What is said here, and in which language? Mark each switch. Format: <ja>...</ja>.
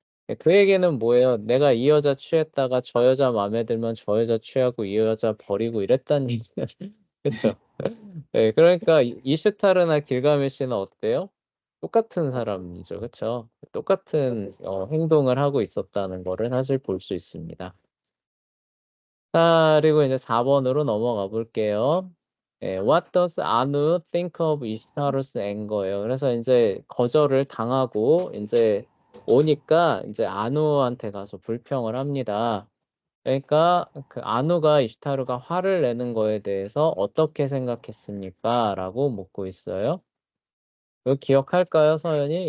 <ko>예, 그 얘기는 뭐예요? 내가 이 여자 취했다가 저 여자 마음에 들면 저 여자 취하고 이 여자 버리고 이랬다는 얘기야. 그쵸? 예, 그러니까 이슈타르나 길가메시는 어때요? 똑같은 사람이죠. 그쵸? 똑같은 행동을 하고 있었다는 거를 사실 볼 수 있습니다. 자, 그리고 이제 4번으로 넘어가 볼게요.</ko> <en>예, What does Anu think of Ishtar's anger예요.</en> <ko>그래서 이제 거절을 당하고 이제 오니까 이제 아누한테 가서 불평을 합니다. 그러니까 그 아누가 이시타르가 화를 내는 거에 대해서 어떻게 생각했습니까? 라고 묻고 있어요. 이거 기억할까요, 서연이?</ko>